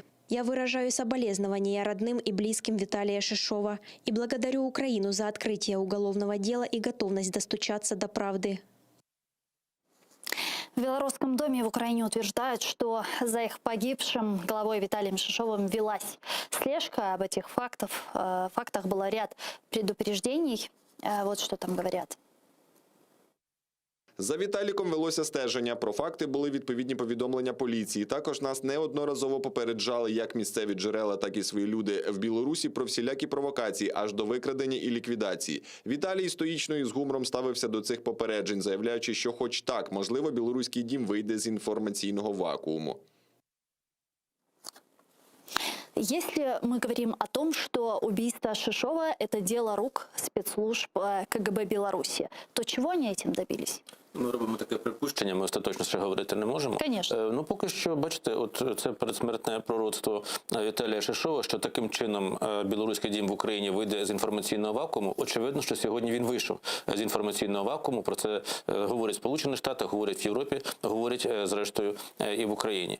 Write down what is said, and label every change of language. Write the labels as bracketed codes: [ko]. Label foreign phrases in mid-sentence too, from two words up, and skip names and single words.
[ru] Я выражаю соболезнования родным и близким Виталия Шишова и благодарю Украину за открытие уголовного дела и готовность достучаться до правды. В Белорусском доме в Украине утверждают, что за их погибшим главой Виталием Шишовым велась слежка. Об этих фактах было ряд предупреждений. Вот что там говорят. [uk] За Віталіком велося стеження. Про факти були відповідні повідомлення поліції. Також нас неодноразово попереджали як місцеві джерела, так і свої люди в Білорусі про всілякі провокації, аж до викрадення і ліквідації. Віталій стоїчно і з гумором ставився до цих попереджень, заявляючи, що хоч так, можливо, Білоруський дім вийде з інформаційного вакууму. [ru] Если мы говорим о том, что убийство Шишова – это дело рук спецслужб КГБ Беларуси, то чего они этим добились? [uk] Ми робимо таке припущення, ми остаточно ще говорити не можемо. [ru] Конечно. [uk] Ну, поки що, бачите, от це передсмертне пророцтво Віталія Шишова, що таким чином Білоруський дім в Україні вийде з інформаційного вакууму. Очевидно, що сьогодні він вийшов з інформаційного вакууму. Про це говорять Сполучені Штати, говорять в Європі, говорять, зрештою, і в Україні.